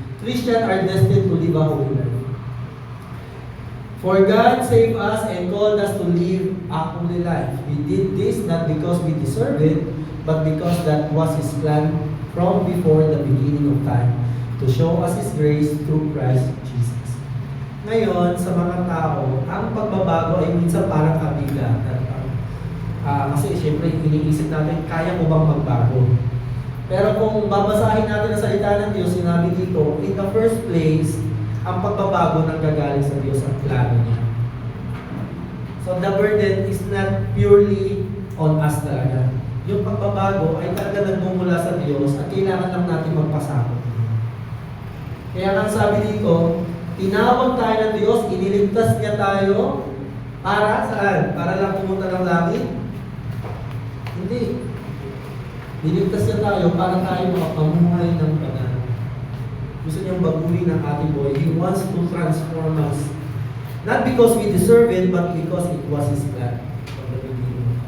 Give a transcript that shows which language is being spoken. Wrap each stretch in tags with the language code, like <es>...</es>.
<en>Christians are destined to live a holy life. For God saved us and called us to live a holy life. He did this not because we deserve it, but because that was His plan from before the beginning of time, to show us His grace through Christ Jesus.</en> <tl>Ngayon, sa mga tao, ang pagbabago ay minsan parang kabigatan. Kasi siyempre, iniisip natin, kaya mo bang magbago? Pero kung babasahin natin ang salita ng Diyos, sinabi dito,</tl> <en>in the first place,</en> <tl>ang pagbabago nanggagaling sa Diyos ang plano niya.</tl> <en>So the burden is not purely on us</en> <tl>talaga. Yung pagbabago ay talaga nagmumula sa Diyos at kailangan lang natin magpasakot. Kaya nga sabi dito, tinawag tayo ng Diyos, iniligtas niya tayo para saan? Para lang pumunta ng langit? Hindi. Niligtas niya tayo para tayo makapamuhay ng banal. Gusto niyang baguhin ang ating buhay.</tl> <en>He wants to transform us. Not because we deserve it, but because it was His plan from the beginning.</en>